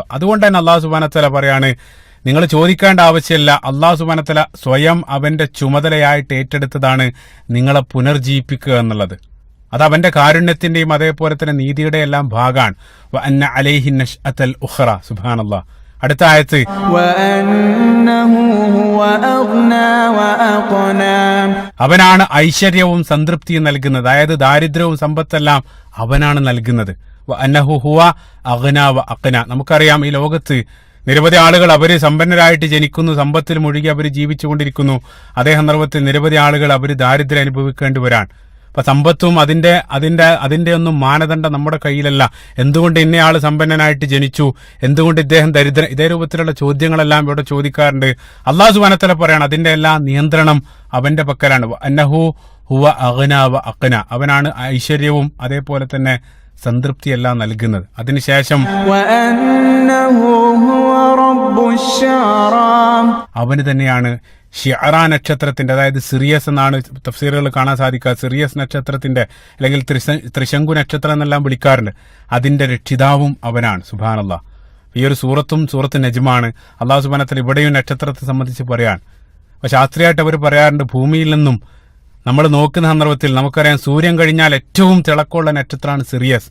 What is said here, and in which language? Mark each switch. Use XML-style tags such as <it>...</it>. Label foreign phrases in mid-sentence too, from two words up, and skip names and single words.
<ml>അതുകൊണ്ട് തന്നെ</ml> <ar>الله سبحانه وتعالى</ar> <ml>പറയാണ്, നിങ്ങൾ ചോദിക്കേണ്ട ആവശ്യമില്ല,</ml> <ar>الله سبحانه وتعالى</ar> <ml>സ്വയം അവന്റെ ചുമതലയായിട്ട് ഏറ്റെടുത്തതാണ് നിങ്ങളെ പുനർജീവിപ്പിക്കുക എന്നുള്ളത്. അത് അവന്റെ കാരുണ്യത്തിന്റെയും അതേപോലെ തന്നെ നീതിയുടെ എല്ലാം ഭാഗമാണ്.</ml> <ar>وأن عليه النشأة الأخرى. സുബ്ഹാനല്ലാഹ്.</ar> <ml>അടുത്ത ആയത്ത്,</ml> <ar>وأنه هو أغنى وأقنى</ar> <ml>അവനാണ് ഐശ്വര്യവും സംതൃപ്തിയും നൽകുന്നത്. അതായത് ദാരിദ്ര്യവും സമ്പത്തെല്ലാം അവനാണ് നൽകുന്നത്.</ml> <ar>وأنه هو أغنى وأقنى.</ar> <ml>നമുക്കറിയാം ഈ ലോകത്ത് നിരവധി ആളുകൾ അവര് സമ്പന്നരായിട്ട് ജനിക്കുന്നു, സമ്പത്തിൽ മുഴുകി അവർ ജീവിച്ചുകൊണ്ടിരിക്കുന്നു. അതേ സന്ദർഭത്തിൽ നിരവധി ആളുകൾ അവർ ദാരിദ്ര്യം അനുഭവിക്കേണ്ടി വരാൻ. അപ്പൊ സമ്പത്തും അതിന്റെ ഒന്നും മാനദണ്ഡം നമ്മുടെ കയ്യിലല്ല. എന്തുകൊണ്ട് ഇന്നയാള് സമ്പന്നനായിട്ട് ജനിച്ചു, എന്തുകൊണ്ട് ഇദ്ദേഹം ദരിദ്രൻ, ഇതേ രൂപത്തിലുള്ള ചോദ്യങ്ങളെല്ലാം ഇവിടെ ചോദിക്കാറുണ്ട്.</ml> <ar>الله سبحانه وتعالى</ar> <ml>പറയാണ്, അതിന്റെ എല്ലാ നിയന്ത്രണം അവന്റെ പക്കലാണ്.</ml> <ar>أنه هو أغنى وأقنى.</ar> <ml>അവനാണ് ഐശ്വര്യവും അതേപോലെ തന്നെ സംതൃപ്തിയെല്ലാം നൽകുന്നത്. അതിനുശേഷം</ml> <ar>وأنه هو رب الشعرى</ar> <ml>അവന് തന്നെയാണ് ഷിഅറ നക്ഷത്രത്തിന്റെ, അതായത് സിറിയസ് എന്നാണ് തഫ്സീറുകൾ കാണാൻ സാധിക്കുക, സിറിയസ് നക്ഷത്രത്തിന്റെ അല്ലെങ്കിൽ ത്രിശങ്കു നക്ഷത്രം എന്നെല്ലാം വിളിക്കാറുണ്ട്, അതിന്റെ രക്ഷിതാവും അവനാണ്. സുബ്ഹാനല്ലാഹ്. ഈ ഒരു സൂറത്ത് നജ്മാണ്.</ml> <ar>الله سبحانه وتعالى</ar> <ml>ഇവിടെയും നക്ഷത്രത്തെ സംബന്ധിച്ച് പറയാൻ. പക്ഷെ ശാസ്ത്രീയമായിട്ട് അവർ പറയാറുണ്ട്, ഭൂമിയിൽ നിന്നും നമ്മൾ നോക്കുന്ന സന്ദർഭത്തിൽ നമുക്കറിയാം സൂര്യൻ കഴിഞ്ഞാൽ ഏറ്റവും തിളക്കമുള്ള നക്ഷത്രമാണ് സിറിയസ്.</ml>